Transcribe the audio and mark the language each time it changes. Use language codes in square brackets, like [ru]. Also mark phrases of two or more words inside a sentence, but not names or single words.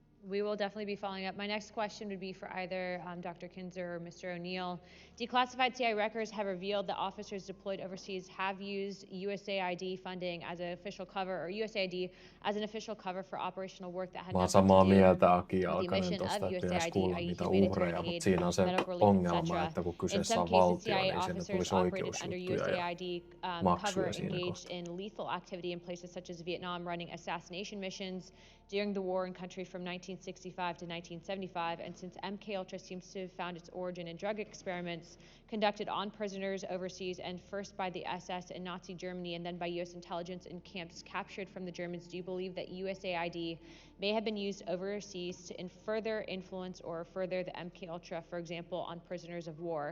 [en] We will definitely be following up. My next question would be for either Dr. Kinzer or Mr. O'Neill. Declassified CIA records have revealed that officers deployed overseas have used USAID funding as an official cover, or USAID as an official cover for operational work that had [fi] Mä oon [en] nothing to [fi] samaa [en] do [fi] mieltä Aki [en] with the [fi] Jalkanen [en] mission of [fi] tosta, että pitäisi [en] USAID, [fi] kuulla [en] i.e. [fi] niitä [en] humanitarian [fi] uhreja, mutta [en] aid, [fi] siinä on se [en] medical relief, [fi] ongelma, [en] etc. [fi] että kun [en] In [fi] kyseessä [en] some [fi] on [en] cases, [fi] valtio, [en] CIA [fi] niin sinne [en] officers [fi] tulisi [en] operated under [fi] oikeusjuttuja ja [en] USAID [fi] maksuja [en] cover [fi] siinä [en] engaged [fi] kohtaa. [en] in lethal activity in places such as Vietnam, running assassination missions during the war in country from 1965 to 1975. And since MK Ultra seems to have found its origin in drug experiments conducted on prisoners overseas, and first by the SS in Nazi Germany and then by US intelligence in camps captured from the Germans, do you believe that USAID may have been used overseas to further influence or further the MK Ultra, for example, on prisoners of war?